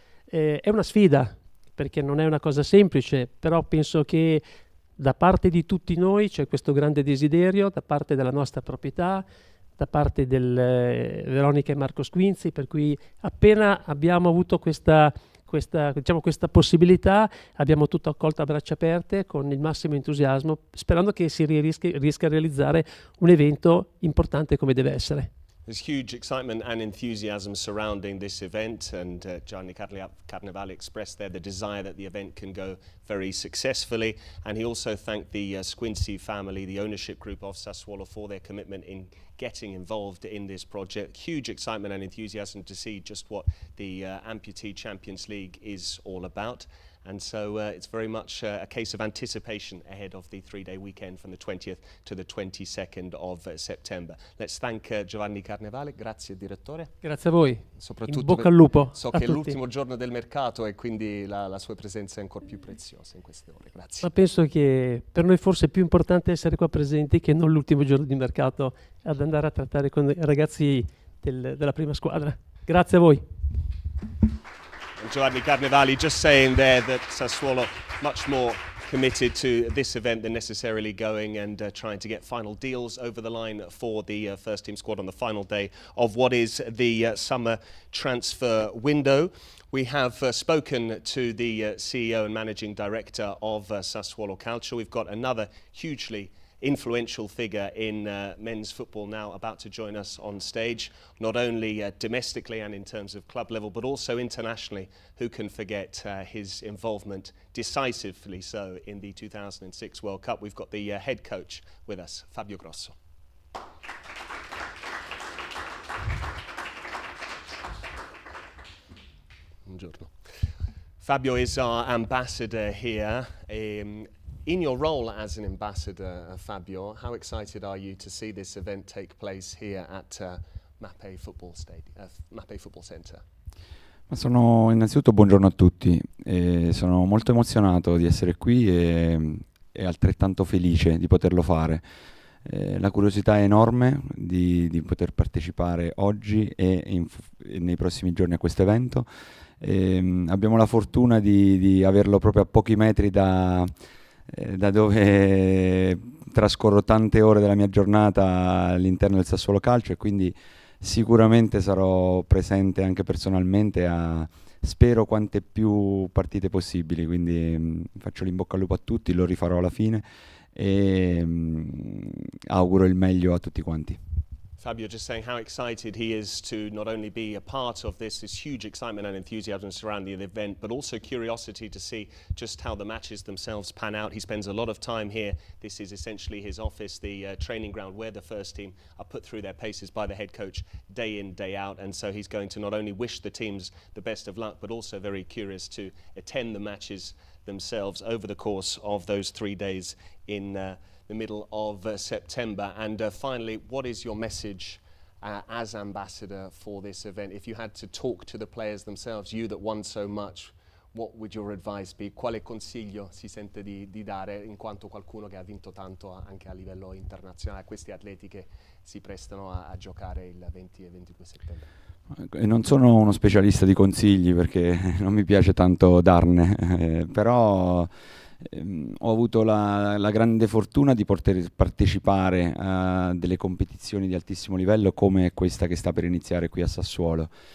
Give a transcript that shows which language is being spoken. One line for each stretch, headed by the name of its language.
Italian: È una sfida, perché non è una cosa semplice, però penso che da parte di tutti noi c'è questo grande desiderio, da parte della nostra proprietà, da parte del Veronica e Marco Squinzi, per cui appena abbiamo avuto questa possibilità abbiamo tutto accolto a braccia aperte con il massimo entusiasmo, sperando che si riesca a realizzare un evento importante come deve essere.
English: There's huge excitement and enthusiasm surrounding this event, and Gianni Carnevale expressed there the desire that the event can go very successfully, and he also thanked the Squincy family, the ownership group of Sassuolo, for their commitment in getting involved in this project. Huge excitement and enthusiasm to see just what the Ampute Champions League is all about. And so it's very much a case of anticipation ahead of the 3-day weekend from the 20th to the 22nd of September. Let's thank Giovanni Carnevale.
Italian: Grazie direttore. Grazie a voi. Soprattutto in bocca al lupo. So che è l'ultimo giorno del mercato e quindi la sua presenza è ancora più preziosa in queste ore. Grazie. Ma penso che per noi forse è più importante essere qua presenti che non l'ultimo giorno di mercato ad andare a trattare con i ragazzi della prima squadra. Grazie a voi.
English: Giovanni Carnevale just saying there that Sassuolo much more committed to this event than necessarily going and trying to get final deals over the line for the first team squad on the final day of what is the summer transfer window. We have spoken to the CEO and managing director of Sassuolo Calcio. We've got another hugely influential figure in men's football now about to join us on stage, not only domestically and in terms of club level, but also internationally. Who can forget his involvement, decisively so, in the 2006 World Cup? We've got the head coach with us, Fabio Grosso. Buongiorno. Fabio is our ambassador here. In your role as an ambassador, Fabio, how excited are you to see this event take place here at Mapei Football Centre?
Italian: Ma innanzitutto buongiorno a tutti, sono molto emozionato di essere qui e altrettanto felice di poterlo fare. La curiosità è enorme di poter partecipare oggi e nei prossimi giorni a questo evento. Abbiamo la fortuna di averlo proprio a pochi metri da dove trascorro tante ore della mia giornata all'interno del Sassuolo Calcio, e quindi sicuramente sarò presente anche personalmente spero quante più partite possibili, quindi faccio l'in bocca al lupo a tutti, lo rifarò alla fine e auguro il meglio a tutti quanti.
English: Fabio just saying how excited he is to not only be a part of this huge excitement and enthusiasm surrounding the event, but also curiosity to see just how the matches themselves pan out. He spends a lot of time here. This is essentially his office, the training ground where the first team are put through their paces by the head coach day in, day out. And so he's going to not only wish the teams the best of luck, but also very curious to attend the matches themselves over the course of those 3 days in the middle of September. And finally, what is your message as ambassador for this event? If you had to talk to the players themselves, you that won so much, what would your advice be?
Italian: Quale consiglio si sente di dare, in quanto qualcuno che ha vinto tanto anche a livello internazionale, a questi atleti che si prestano a giocare il 20 e 22 settembre? Non sono uno specialista di consigli perché non mi piace tanto darne, però ho avuto la grande fortuna di poter partecipare a delle competizioni di altissimo livello come questa che sta per iniziare qui a Sassuolo.